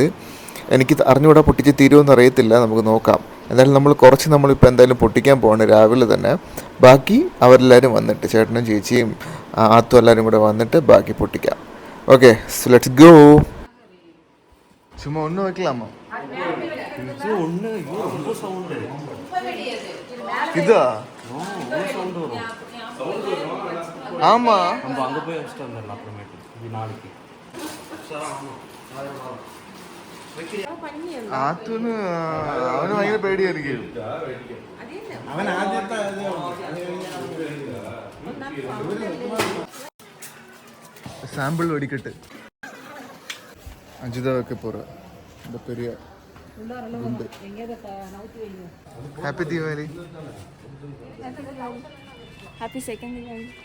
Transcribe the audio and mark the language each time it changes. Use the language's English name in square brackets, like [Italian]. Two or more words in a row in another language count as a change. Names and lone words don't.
[Malayalam] എനിക്ക് അറിഞ്ഞുകൂടാ പൊട്ടിച്ച് തീരുമെന്ന് അറിയത്തില്ല, നമുക്ക് നോക്കാം. എന്തായാലും നമ്മളിപ്പോൾ എന്തായാലും പൊട്ടിക്കാൻ പോവാണ് രാവിലെ തന്നെ. ബാക്കി അവരെല്ലാവരും വന്നിട്ട് ചേട്ടനും ചേച്ചിയും ആത്തും എല്ലാവരും കൂടെ വന്നിട്ട് ബാക്കി പൊട്ടിക്കാം. [English] Okay, so let's go. [Malayalam] ചുമ്മാ ഒന്ന് വെക്കലാമോ? [Tamil] இதா ஆமா நம்ம அங்க போய் வச்சிட்டு வந்துடலாம் அப்புறமேட்டு இது நாளைக்கு [Malayalam] ആത്തുന് അവന് ഭയങ്കര പേടിയായിരിക്കും. അവൻ ആദ്യത്തെ സാമ്പിൾ വെടിക്കെട്ട് അജിത വെക്ക പോற [Tamil] இந்த பெரிய குண்டு. ஹாப்பி தீபாவளி. [English] Happy second Diwali.